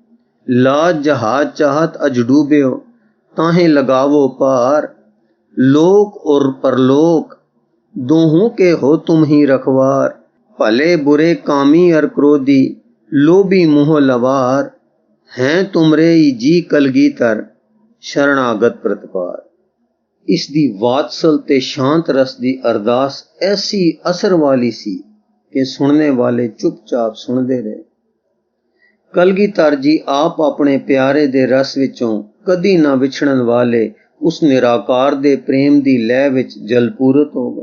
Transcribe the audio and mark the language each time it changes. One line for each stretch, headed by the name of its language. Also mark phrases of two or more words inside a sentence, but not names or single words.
Braj: लाज जहाज चाहत अज डूब्यो, ताहें लगावो पार। लोक और परलोक दोहों के हो तुम ही रखवार। भले बुरे कामी और क्रोधी, लोभी मोह लवार। हैं तुमरे ही जी कलगीधर, शरणागत प्रतपार।
Punjabi: ਇਸ ਦੀ ਵਾਤਸਲ ਤੇ ਸ਼ਾਂਤ ਰਸ ਦੀ ਅਰਦਾਸ ਐਸੀ ਅਸਰ ਵਾਲੀ ਸੀ
Hindi: कि सुनने वाले चुपचाप सुनते रहे।
Punjabi: ਕਲਗੀਧਰ ਜੀ ਆਪ ਅਪਨੇ ਪਿਆਰੇ ਦੇ ਰਸ ਵਿਚੋਂ ਕਦੀ ਨਾ ਵਿਛੜਨ ਵਾਲੇ ਉਸ ਨਿਰਾਕਾਰ ਦੇ ਪ੍ਰੇਮ ਦੀ ਲੈਅ ਵਿਚ ਜਲਪੂਰਤ ਹੋ ਗਏ।